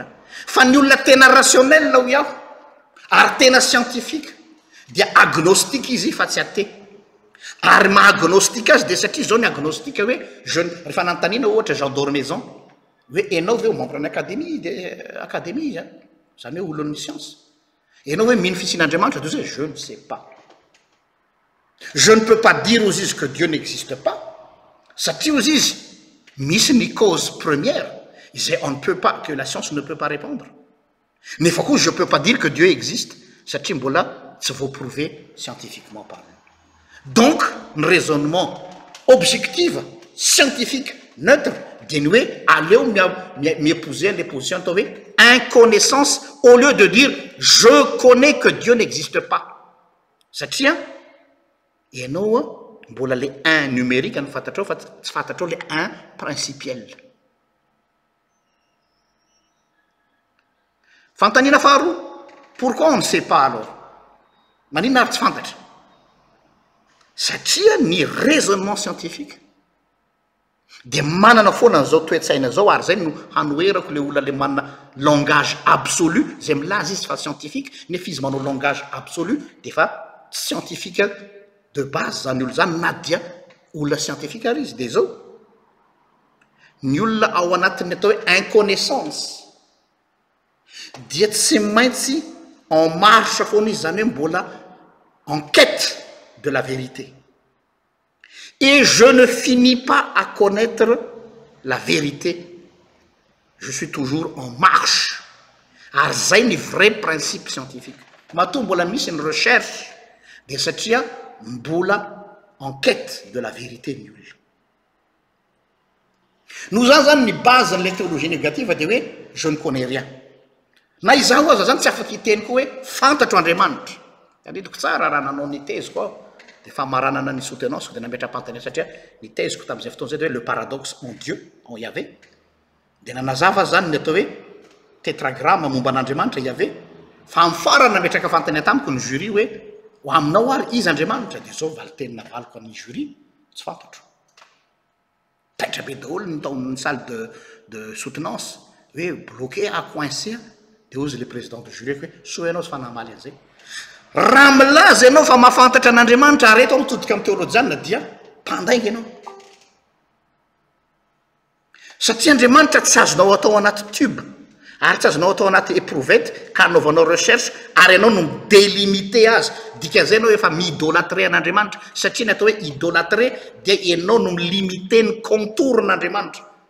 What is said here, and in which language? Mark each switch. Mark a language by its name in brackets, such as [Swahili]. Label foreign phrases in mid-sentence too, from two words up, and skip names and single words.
[Malagasy] Fa ny olona tena rationnelle ho iaho ary tena scientifique dia agnostique izy fa tsy athée. Ary maha-agnostique azy dia satria zao ny agnostique hoe rehefa nanontaniana ohatra Jean d'Ormezon hoe enao ve ho membre ny académie zany hoe olon'ny science, enao hoe mino fisian'Andriamanitra de [French] je ne sais pas. Je ne peux pas dire aux izy que Dieu n'existe pas, satria aux [Malagasy] izy misy ny [French] cause première izay on ne peut pas, que la science ne peut pas répondre. [Malagasy] Nefa koa [French] je peux pas dire que Dieu existe [Malagasy] satria mbola tsy voaprouvé [French] scientifiquement parlant. [Malagasy] Donc ny [French] raisonnement objectif scientifique neutre [Malagasy] dia ny hoe aleo [French] m'épouser les positions [Malagasy] atao hoe inconnaissance [French] au lieu de dire je connais que Dieu n'existe pas [Malagasy] satria ianao mbola [French] le un numérique [Malagasy] no fantatrao fa tsy fantatrao [French] le un principiel. [Malagasy] Fantanina faharoa, [French] pourquoi on ne sait pas alors? [Malagasy] Maninona ary tsy fantatra? Satria ny [French] raisonnement scientifique [Malagasy] dia manana foana an'izao toetsaina zao ary zay no hanoerako le olona le manana [French] langage absolu [Malagasy] zay milaza izy fa scientifique nefa izy manao [French] langage absolu [Malagasy] dia fa [French] scientifique de base [Malagasy] zany olo zany na dia olona scientifique ary izy dia zao ny olona ao anatin'ny atao hoe inconnaissance dia tsy maintsy [French] en marche [Malagasy] foana izy zany hoe mbola [French] en quête de la vérité. Et je ne finis pas à connaître la vérité. Je suis toujours en marche. [Malagasy] Ary zay ny [French] vrai principe scientifique. [Malagasy] Matoa mbola misy ny recherche dia satria mbola [French] en quête de la vérité [Malagasy] ny olona. [French] Nous [Malagasy] zany ny [French] base de la théologie négative [Malagasy] dia hoe [French] je ne connais rien. [Malagasy] Na izaho aza zany tsy afaka hiteny koa hoe fantatro Andriamanitra. Andritiko tsara raha nanao ny teziko aho dia fa maranana ny soutenance dia nametra-pantany satria ny teziko tamin'izay fotoana zay dia hoe [French] le paradoxe en Dieu, en Yahvé. [Malagasy] Dia nanazava zany ny atao hoe tétragramme momba an'Andriamanitra Yahvé fa amin'ny farany nametraka fantany tamiko ny jury hoe ho aminao ary izy Andriamanitra dia zao valiteny navaliko amin'ny jury tsy fantatro. Taitra be daholo ny taon'ny [French] salle de soutenance [Malagasy] hoe [French] bloqué à coincé [Malagasy] dia ozy [French] le président de jury [Malagasy] hoe soa ianao sy fanamaly an'izay. Raha milaza ianao fa mahafantatra an'Andriamanitra ary eto ao mitodika amin'ny théologiana dia mpandainga ianao. Satria Andriamanitra tsy azonao atao anaty tube ary tsy azonao atao anaty éprouvette ka anaovanao recherche ary ianao no délimité azy dikan'izay ianao efa mi-idolâtrer an'Andriamanitra satria ny atao hoe idolâtrer dia ianao no milimité ny contour n'Andriamanitra.